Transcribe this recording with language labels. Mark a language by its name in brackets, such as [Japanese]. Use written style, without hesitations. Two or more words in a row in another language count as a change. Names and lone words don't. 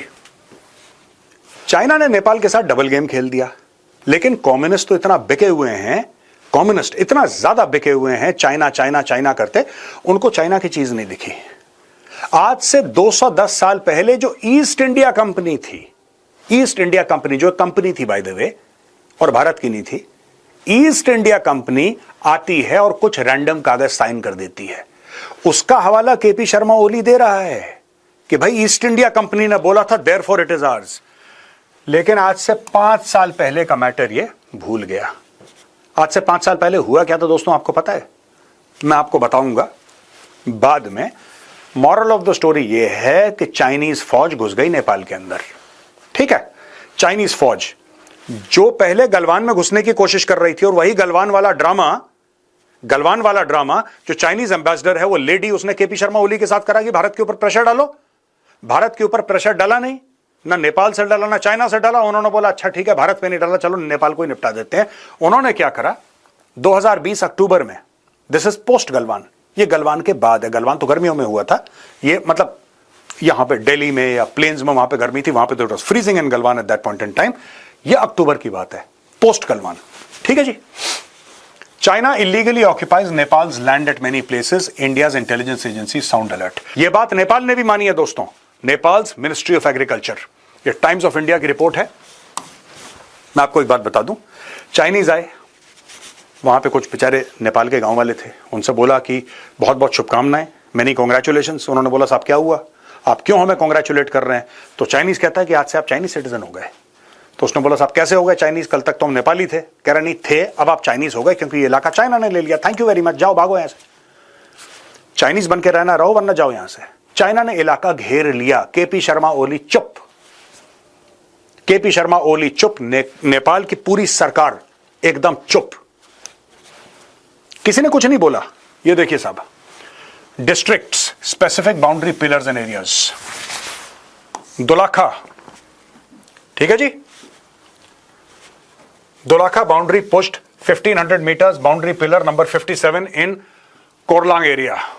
[Hindi] चाइना ने नेपाल के साथ [English] double game [Hindi] खेल दिया, लेकिन कम्युनिस्ट तो इतना बिके हुए हैं, कम्युनिस्ट इतना ज्यादा बिके हुए हैं, चाइना चाइना चाइना करते, उनको चाइना की चीज नहीं दिखी. आज से 210 साल पहले जो ईस्ट इंडिया कंपनी थी, ईस्ट इंडिया कंपनी जो कंपनी थी [English] by the way, [Hindi] और भारत की नहीं थी, ईस्ट इंडिया कंपनी आती है और कुछ रैंडम कागज साइन कर देती है. उसका हवाला केपी शर्मा ओली दे रहा है कि भाई ईस्ट इंडिया कंपनी ने बोला था, [English] therefore it is ours. [Hindi] लेकिन आज से 5 साल पहले का मैटर ये भूल गया. आज से 5 साल पहले हुआ क्या था दोस्तों, आपको पता है? मैं आपको बताऊंगा बाद में. [English] moral of the story [Hindi] ये है कि चाइनीज फौज घुस गई नेपाल के अंदर, ठीक है. चाइनीज फौज जो पहले गलवान में घुसने की कोशिश कर रही थी, और वही गलवान वाला ड्रामा जो [English] Chinese ambassador [Hindi] है वो लेडी, उसने केपी शर्मा ओली के साथ करा कि भारत के ऊपर प्रेशर डालो. भारत के ऊपर प्रेशर डाला नहीं, ना नेपाल से डाला ना चाइना से डाला. उन्होंने बोला अच्छा ठीक है, भारत पे नहीं डाला, चलो नेपाल को ही निपटा देते हैं. उन्होंने क्या करा, 2020 अक्टूबर में, [English] this is post Galwan, [Hindi] ये गलवान के बाद है. गलवान तो गर्मियों में हुआ था, ये मतलब यहां पे दिल्ली में या प्लेन्स में वहां पे गर्मी थी, वहां पे तो [English] it was freezing in Galwan at that point in time. [Hindi] ये अक्टूबर की बात है, [English] post Galwan, [Hindi] ठीक है जी. [English] China illegally occupies Nepal's land at many places. India's intelligence agency sound alert. [Hindi] ये बात नेपाल ने भी मानी है दोस्तों. [English] Nepal's Ministry of Agriculture, [Hindi] ये टाइम्स ऑफ इंडिया की रिपोर्ट है. मैं आपको एक बात बता दूं, चाइनीज आए, वहां पे कुछ बेचारे नेपाल के गांव वाले थे, उनसे बोला कि बहुत बहुत शुभकामनाएं, [English] many congratulations. [Hindi] उन्होंने बोला साहब क्या हुआ, आप क्यों हमें कॉन्ग्रेचुलेट कर रहे हैं? तो चाइनीज कहता है कि आज से आप [English] Chinese citizen [Hindi] हो गए. तो उसने बोला साहब कैसे हो गए चाइनीज, कल तक तो हम नेपाली थे. कह रहा नहीं थे, अब आप चाइनीज हो गए क्योंकि ये इलाका चाइना ने ले लिया. [English] thank you very much, [Hindi] जाओ भागो यहां से, चाइनीज बन के रहना रहो वरना जाओ यहां से. चाइना ने इलाका घेर लिया. केपी शर्मा ओली चुप, केपी शर्मा ओली चुप, नेपाल की पूरी सरकार एकदम चुप, किसी ने कुछ नहीं बोला. ये देखिए साहब, [English] districts, specific boundary pillars and areas, [Hindi] दोलाखा, ठीक है जी. [English] Dolakha boundary post 1500 meters, boundary pillar number 57 in Korlang area.